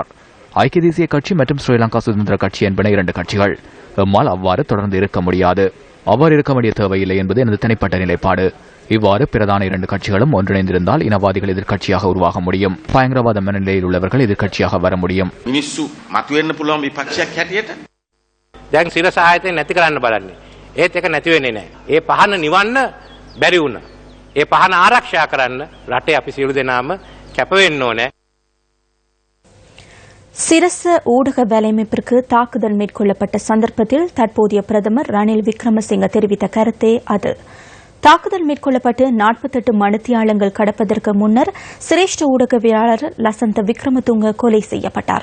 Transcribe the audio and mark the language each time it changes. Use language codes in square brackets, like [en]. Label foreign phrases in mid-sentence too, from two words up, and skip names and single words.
[ta] ஐக்கிய தேசிய கட்சி மற்றும் ஸ்ரீலங்கா சுதந்திர கட்சி என்பன 2 கட்சிகள். எம்மால் அவ்வாறு தொடர்ந்து இருக்க முடியாது. அவ்வாறு இருக்க வேண்டிய தேவையில்லை என்பது எனது தனிப்பட்ட நிலைப்பாடு. இவ்வாறு பிரதான 2 கட்சிகளும் ஒன்றிணைந்திருந்தால் இனவாதிகள் எதிர்க்கட்சியாக உருவாக முடியும். பயங்கரவாத மனநிலையில் உள்ளவர்கள் எதிர்க்கட்சியாக வர முடியும். [si] දැන් සිරස ආයතනය නැති කරන්න බලන්නේ. ඒත් ඒක නැති වෙන්නේ නැහැ. ඒ පහන නිවන්න බැරි වුණා. ඒ පහන ආරක්ෂා කරන්න රටේ අපි සියලු දෙනාම කැප වෙන්න ඕනේ. [ta] சிரச ஊடக வேலையமைப்பிற்கு தாக்குதல் மேற்கொள்ளப்பட்ட சந்தர்ப்பத்தில் தற்போதைய பிரதமர் ரணில் விக்ரமசிங்க தெரிவித்த கருத்தே அது. தாக்குதல் மேற்கொள்ளப்பட்டு 48 மணித்தியாலங்கள் கடப்பதற்கு முன்னர் சிரேஷ்ட ஊடகவியலாளர் லசந்த விக்ரமதுங்க கொலை செய்யப்பட்டார்.